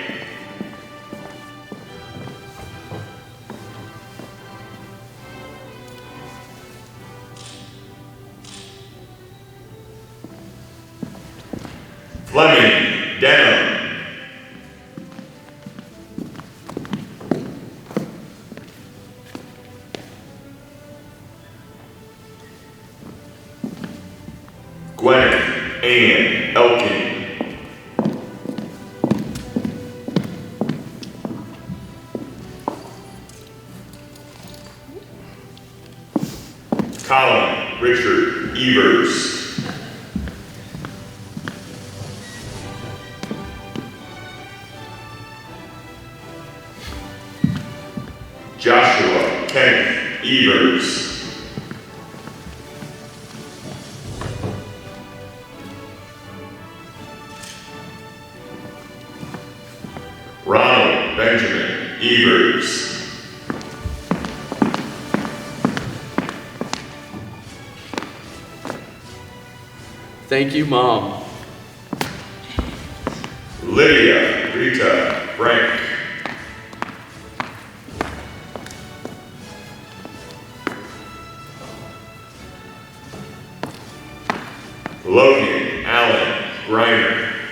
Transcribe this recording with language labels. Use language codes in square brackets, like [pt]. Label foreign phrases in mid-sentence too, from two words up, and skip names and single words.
[en] Fleming Denham. Gwyneth Ann Elkin. Colin Richard Evers. Joshua Kenneth Evers. Ronald Benjamin Evers. Thank you, Mom. Lydia Rita Frank. Logan Allen Griner.